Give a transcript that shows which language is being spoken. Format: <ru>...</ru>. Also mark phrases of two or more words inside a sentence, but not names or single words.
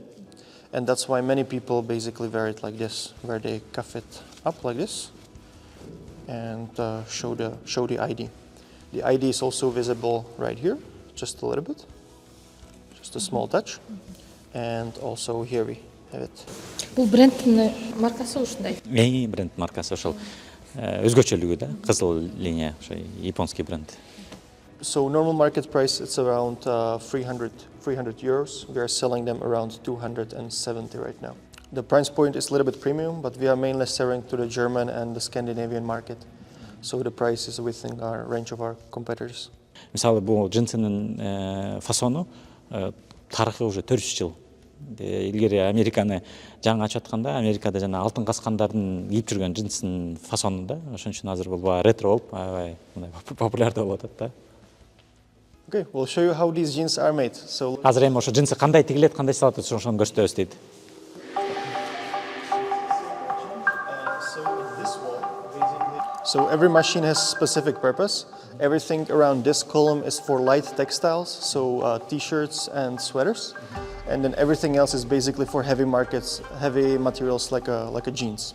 <en>And that's why many people basically wear it like this, where they cuff it up like this and show the ID. The ID is also visible right here, just a little bit, just a small touch. And also here we have it.</en> <ky>Бул брендтин маркасы ушундай. Бренд маркасы ошол өзгөчөлүгү да, кызыл линия, ошо японский бренд.</ky> <en>So normal market price it's around 300 euros. We are selling them around 270 right now. The price point is a little bit premium, but we are mainly selling to the German and the Scandinavian market. So the price is within our range of our competitors.</en> <ky>Мисалы бул джинсынын фасону тарыхы уже 400 жыл. Илгери Американы жаңы ачып атканда, Америкада жана алтын каскандардын кийип жүргөн джинсынын фасону да. Ошон үчүн азыр бул ретро болуп, аябай популярдуу болуп атат да.</ky> <en>Okay, we'll show you how these jeans are made. So</en> <ky>азыр эми ошо джинсы кандай тигилет, кандай сатат, ошону көрсөтөбүз дейт.</ky> <en>So every machine has specific purpose. Everything around this column is for light textiles, so t-shirts and sweaters. And then everything else is basically for heavy markets, heavy materials like a jeans.</en>